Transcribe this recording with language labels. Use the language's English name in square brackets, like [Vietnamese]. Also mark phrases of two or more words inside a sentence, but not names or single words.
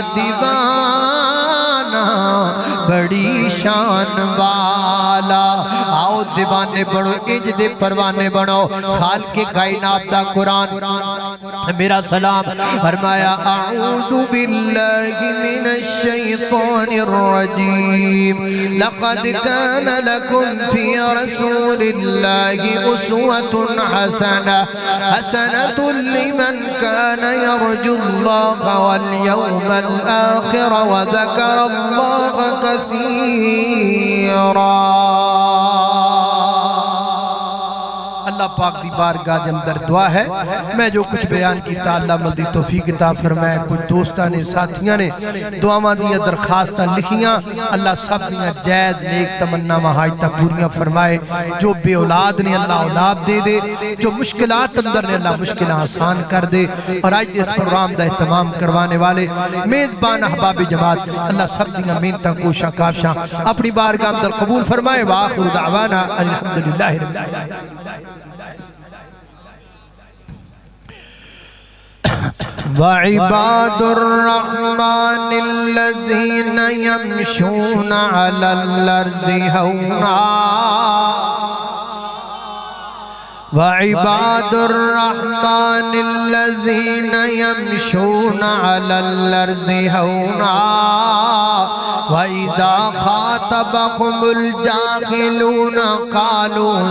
[Punjabi] دیوانہ بڑی شان والا آؤ دیوانے بڑھو انج دے پروانے بڑھو خالق کائنات دا قرآن میرا سلام فرمایا [Arabic] اعوذ باللہ من الشیطان الرجیم لقد كان لكم في رسول الله أسوة حسنة لمن كان يرجو الله واليوم الآخر وذكر الله كثيرا [Punjabi] اللہ پاک دی بارگاہ دے اندر دعا ہے میں جو کچھ بیان کیتا اللہ ملدی توفیق عطا فرمائے کچھ دوستاں نے ساتھیاں نے دعاواں دیاں درخواستاں لکھیاں اللہ سب دیاں جائز نیک تمناواں حاجتاں پوریاں فرمائے جو بے اولاد نے اللہ اولاد دے دے جو مشکلات اندر نے اللہ مشکلیں آسان کر دے اور آج اس پروگرام دا اہتمام کروانے والے میزبان احباب جماعت اللہ سب دیاں محنتاں کوشاں کافشاں اپنی بارگاہ اندر قبول فرمائے [Arabic] وآخر دعوانا الحمدللہ رب العالمین وعباد الرحمن الذين يمشون على الأرض هونا وعباد الرحمن الذين يمشون على الأرض هونا وإذا خاطبهم الجاهلون قالوا